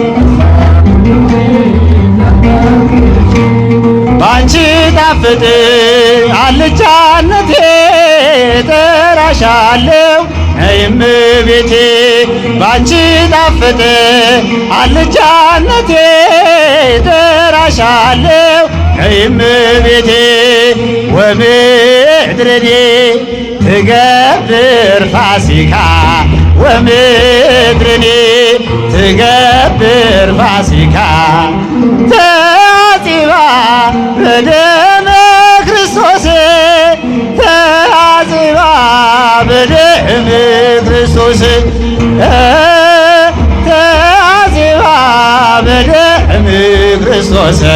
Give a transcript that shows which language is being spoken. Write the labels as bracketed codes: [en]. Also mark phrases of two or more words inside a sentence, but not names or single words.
[am] ባንቺ ጣፍጥ አልጫነቴ ጠራሻለሁ ነይ እመቤቴ ባንቺ ጣፍጥ አልጫነቴ ጠራሻለሁ ነይ እመቤቴ [gez] ወምድርኒ ትገብር ፋሲካ ወምድርኒ ትገብር ፋሲካ ተአጽባ በደመ ክርስቶስ ተአጽባ በደመ ክርስቶስ ተአጽባ በደመ ክርስቶስ